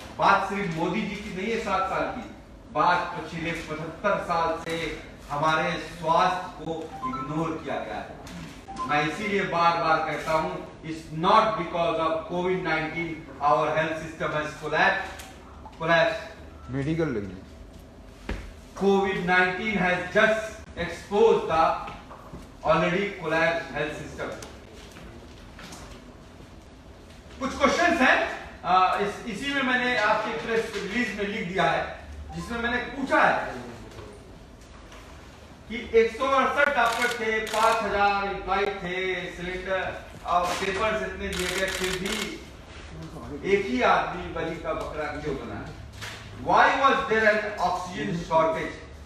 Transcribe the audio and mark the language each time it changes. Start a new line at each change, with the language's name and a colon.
Hindi: बात सिर्फ मोदी जी की नहीं है 7 साल की, बात पिछले 75 साल से हमारे स्वास्थ्य को इग्नोर किया गया है। मैं इसीलिए बार बार कहता हूं,
English: It's not because of covid our health system has collapsed.
Hindi: Medical लगी।
English: Covid has just exposed the already collapsed health system.
Hindi: कुछ क्वेश्चंस हैं, इसी में मैंने आपके प्रेस रिलीज में लिख दिया है, जिसमें मैंने पूछा है कि 168 डॉक्टर थे, 5000 एम्प्लॉय थे, सिलेंडर और पेपर्स इतने दिए गए, फिर भी एक ही आदमी बलि का बकरा क्यों बना?
English: Why was there an oxygen shortage?